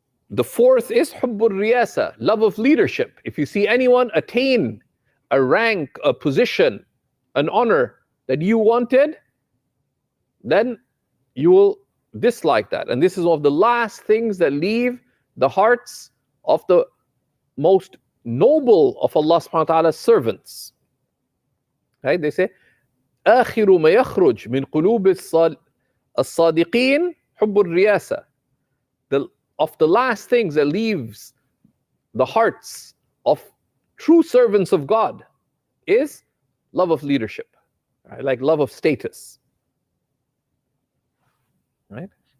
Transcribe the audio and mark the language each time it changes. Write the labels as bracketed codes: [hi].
[en] The 4th is hubbur riyasa, love of leadership. If you see anyone attain a rank, a position, an honor that you wanted, then you will dislike that. And this is one of the last things that leave the hearts of the most noble of Allah subhanahu wa ta'ala's servants. Right? They say, [ar] آخر ما يخرج من قلوب الصادقين حب الرياسة. [en] Of the last things that leaves the hearts of true servants of God is love of leadership. Right? Like love of status. Right?